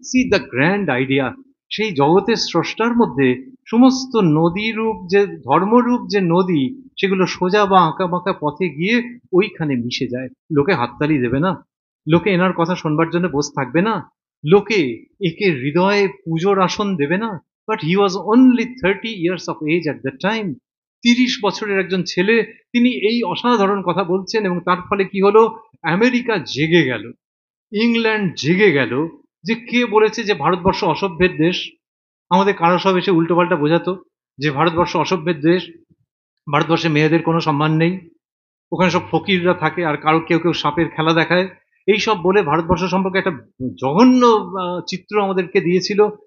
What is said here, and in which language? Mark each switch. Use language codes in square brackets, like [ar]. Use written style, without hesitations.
[en] See the grand idea. [bn] সেই জগতের স্রষ্টার মধ্যে সমস্ত নদীরূপ যে ধর্মরূপ যে নদী, সেগুলো সোজা বা আঁকা বাঁকা পথে গিয়ে ওইখানে মিশে যায়। লোকে হাততালি দেবে না, লোকে এনার কথা শোনবার জন্য বসে থাকবে না, লোকে একে হৃদয়ে পুজোর আসন দেবে না। [en] But he was only 30 years of age at that time। [bn] 30 বছরের একজন ছেলে, তিনি এই অসাধারণ কথা বলছেন, এবং তার ফলে কি হলো, আমেরিকা জেগে গেল, ইংল্যান্ড জেগে গেল, যে কে বলেছে যে ভারতবর্ষ অসভ্যের দেশ। আমাদের কারো সব এসে উল্টোপাল্টা বোঝাতো যে ভারতবর্ষ অসভ্যের দেশ, ভারতবর্ষে মেয়েদের কোনো সম্মান নেই, ওখানে সব ফকিররা থাকে, আর কারো কেউ কেউ সাপের খেলা দেখায়, এই সব বলে ভারতবর্ষ সম্পর্কে একটা জঘন্য চিত্র আমাদেরকে দিয়েছিল।